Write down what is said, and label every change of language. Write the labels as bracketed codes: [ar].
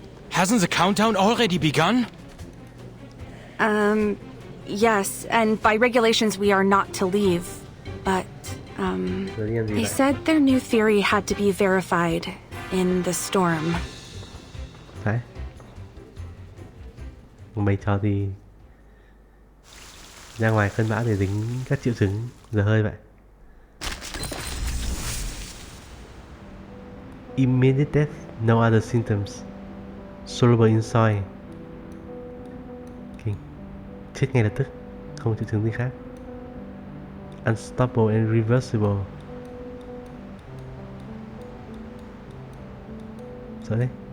[en] Hasn't the countdown already begun? Yes, and by regulations we are not to leave. But, they said their new theory had to be verified in the storm. [vi] Đấy. Mày cho thì ra ngoài cơn bão để dính các triệu chứng dở hơi vậy. [en] Immediate death, no other symptoms. Soluble in soil. Okay. [vi] Chết ngay lập tức, không triệu chứng gì khác. [en] Unstoppable and reversible. [vi] Sợ đấy.